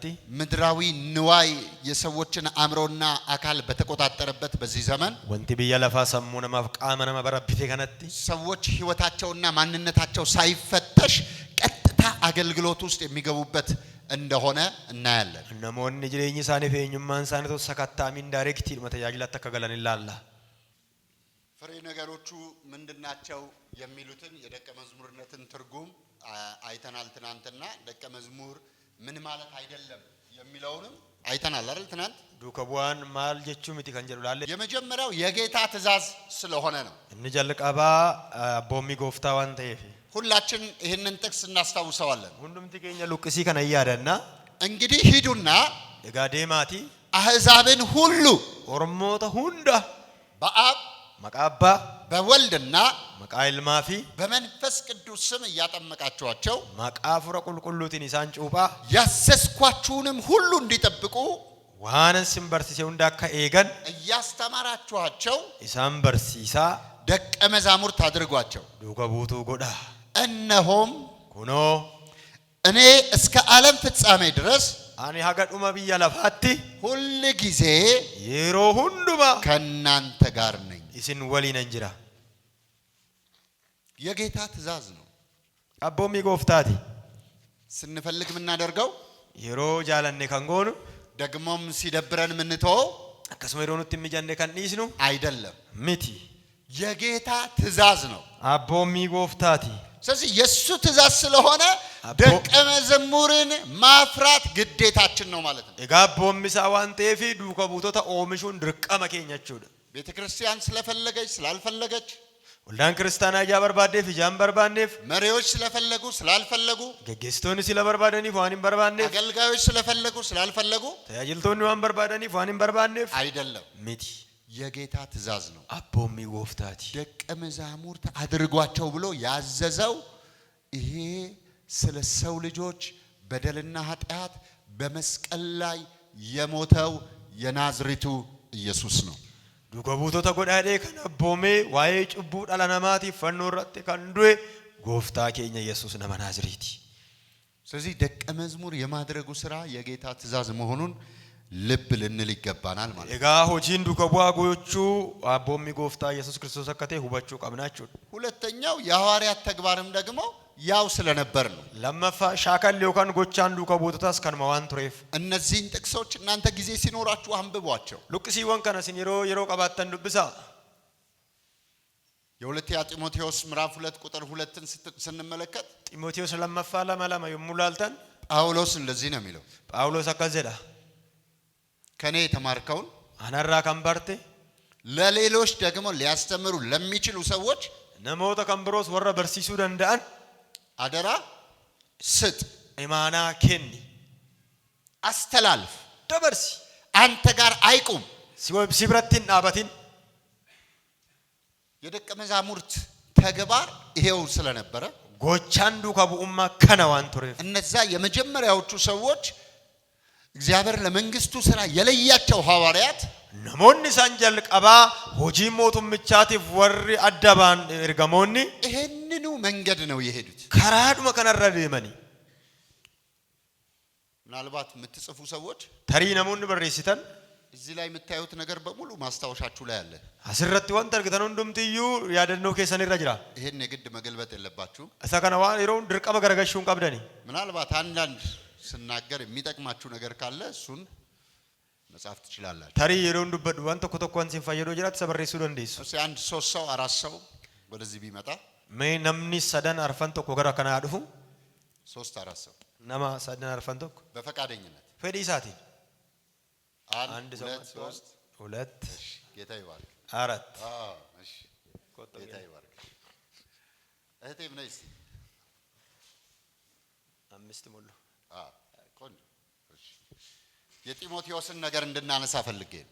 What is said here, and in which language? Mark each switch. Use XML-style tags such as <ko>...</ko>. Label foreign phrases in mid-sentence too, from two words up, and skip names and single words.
<am>ምድራዊ ንዋይ የሰዎችን አእምሮና አካል በተቆጣጠረበት በዚህ ዘመን ወንቲ በየለፋ ሰሙነ ማፍቃመ ነመ በረብቴ ከነቲ ሰዎች ህይወታቸውና ማንነታቸው ሳይፈተሽ ቀጥታ አገልግሎት ውስጥ የሚገቡበት እንደሆነ እናያለን።</am> <om>namoonni jireenyi isaanii fi eenyummaan isaanii tokko sakattaamiin daayirektiidhuma tajaajilatti akka galan ilaalla.</om> <am>ፍሬ ነገሮቹ ምንድናቸው የሚሉትን የደቀ መዝሙርነትን ትርጉም አይተናል ትናንትና። ደቀ መዝሙር ምን ማለት አይደለም የሚለውንም አይተናል አይደል ትናንት።</am> <om>duuka bu'aan maal jechuu miti kan jedhu laalle.</om> <am>የመጀመሪያው የጌታ ትእዛዝ ስለሆነ ነው።</am> <om>inni jalqabaa abboommii gooftaa waan ta'eef</om> <am>ሁላችን ይሄንን ጥቅስ እናስታውሰዋለን።</am> <om>hundumti keenya luqqisii kana yaadanna.</om> <am>እንግዲህ ሂዱና</am> <om>egaa deemaati</om> <am>አሕዛብን ሁሉ</am> <om>ormoota hunda</om> <am>በአብ</am> <om>maqaa abbaa</om> <am>በወልድና</am> <om>maqaa ilmaa fi</om> <am>በመንፈስ ቅዱስ ስም እያጠመቃችኋቸው</am> <om>maqaa fura qulqulluutiin isaan cuuphaa</om> <am>ያዘዝኳችሁንም ሁሉ እንዲጠብቁ</am> <om>waanan sin barsiise hunda akka eegan</om> <am>እያስተማራችኋቸው</am> <om>isaan barsiisaa</om> <am>ደቀ መዛሙርት አድርጓቸው።</am> <om>duuka buutuu godha.</om> <am>እነሆም</am> <om>kunoo</om> <am>እኔ እስከ ዓለም ፍጻሜ ድረስ</am> <om>ani haga dhuma biyya lafaatti</om> <am>ሁል ጊዜ</am> <om>yeroo hundumaa</om> <am>ከእናንተ ጋር ነኝ።</am> <om>isin waliinan jira.</om> <am>የጌታ ትእዛዝ ነው።</am> <om>abboommii gooftaati.</om> <am>ስንፈልግ የምናደርገው</am> <om>yeroo jaalanne kan goonu</om> <am>ደግሞም ሲደብረን የምንተወው</am> <om>akkasuma yeroo nutti mijanne kan dhiisnu</om> <am>አይደለም።</am> <om>miti.</om> <am>የጌታ ትእዛዝ ነው።</am> <om>abboommii gooftaati.</om> <am>ስለዚህ የሱ ትእዛዝ ስለሆነ ደቀ መዝሙርን ማፍራት ግዴታችን ነው ማለት ነው።</am> <om>egaa abboommii isaa waan ta'eef duuka buutota oomishuun dirqama keenya jechuudha.</om> <am>ቤተክርስቲያን ስለፈለገች ስላልፈለገች</am> <om>waldaan kiristaanaa ijaa barbaaddeef ijaan barbaanneef</om> <am>መሪዎች ስለፈለጉ ስላልፈለጉ</am> <om>geggeessitoonni sila barbaadaniif waan hin barbaanneef</om> <am>አገልጋዮች ስለፈለጉ ስላልፈለጉ</am> <om>tajaajiltoonni waan barbaadaniif waan hin barbaanneef</om> <am>አይደለም።</am> <om>miti.</om> <am>የጌታ ትእዛዝ ነው።</am> <om>abboommii gooftaati.</om> <am>ደቀ መዛሙርት አድርጓቸው ብሎ ያዘዘው ይሄ ስለ ሰው ልጆች በደልና ኃጢአት በመስቀል ላይ የሞተው የናዝሬቱ ኢየሱስ ነው።</am> <om>duuka buutota godhaadhee kan abboomee waa'ee cubbuu dhala namaatiif fannoo irratti kan du'e gooftaa keenya Yesuus nama Naazreeti.</om> <am>ስለዚህ ደቀ መዝሙር የማድረጉ ሥራ የጌታ ትእዛዝ መሆኑን ልብ ልንል ይገባናል ማለት ነው።</am> <om>egaa hojiin duuka bu'aa gochuu abboommii gooftaa Yesuus Kiristoos akka ta'e hubachuu qabna jechuudha.</om> <am>ሁለተኛው የሐዋርያት ተግባርም ደግሞ ያው ስለነበር ነው።</am> <om>lammaffaa shaakalli yookaan gochaan duuka buutotaas kanuma waan tureef</om> <am>እነዚህን ጥቅሶች እናንተ ጊዜ ሲኖራችሁ አንብቧቸው።</am> <om>luqqisiiwwan kana sin yeroo qabaattan dubbisaa.</om> <am>የሁለተኛ ጢሞቴዎስ ምዕራፍ 2 ቁጥር 2ን ስንመለከት</am> <om>ጢሞቴዎስ lammaffaa 2:2 yommuu laaltan</om> <am>ጳውሎስ እንደዚህ ነው የሚለው፣</am> <om>phaawulos akkas jedha.</om> <am>ከኔ የተማርከውን</am> <om>anarraa kan barte</om> <am>ለሌሎች ደግሞ ሊያስተምሩ ለሚችሉ ሰዎች</am> <om>namoota kan biroos warra barsiisuu danda'an</om> <am>አደራ ስጥ፣</am> <om>imaanaa kenni,</om> <am>አስተላልፍ።</am> <om>dabarsi.</om> <am>አንተ ጋር አይቁም።</am> <om>si biratti hin dhaabatin.</om> <am>የደቀ መዛሙርት ተግባር ይሄው ስለነበረ</am> <om>gochaan duuka bu'ummaa kana waan tureef</om> <am>እነዛ የመጀመሪያዎቹ ሰዎች እግዚአብሔር ለመንግስቱ ሥራ የለያቸው ሐዋርያት</am> <om>namoonni isaan jalqabaa hojii mootummichaatiif warri adda ba'an ergamoonni</om> <am>ይሄንኑ መንገድ ነው የሄዱት።</am> <om>karaadhuma kanarra deemanii.</om> <am>ምናልባት የምትጽፉ ሰዎች</am> <om>tarii namoonni barreessitan</om> <am>እዚህ ላይ የምታዩት ነገር በሙሉ ማስታወሻችሁ ላይ አለ።</am> <om>asirratti wanta argitan hundumtiyyuu yaadannoo keessanirra jira.</om> <am>ይሄን የግድ መገልበጥ የለባችሁም።</am> <om>isa kana waan yeroo dirqama garagalchuu hin qabdani.</om> <am>ምናልባት አንዳንድ ስናገር የሚጠቅማችሁ ነገር ካለ እሱን መጻፍ ትችላላችሁ።</am> <om>tarii yeroo dubbadhu waan tokko tokkoon sin fayyadoo jiraatti isa barreessuu dandeessu.</om> <am>እሺ አንድ 3 ሰው 4 ሰው ወደዚህ ቢመጣ</am> <om>mee namni sadan arfan tokko gara kanaa dhufu</om> <am>3 4 ሰው</am> <om>nama sadan arfan tokko</om> <am>በፈቃደኝነት</am> <om>fedhii isaatiin</om> <am>አንድ 2 3 ሁለት ጌታ ይባርክ አራት እሺ ጌታ ይባርክ። እህቴም ነይ እስቲ አምስት ሙሉ ቆንጆ። እሺ የጢሞቴዎስን ነገር እንድናነሳ ፈልጌ ነው።</am>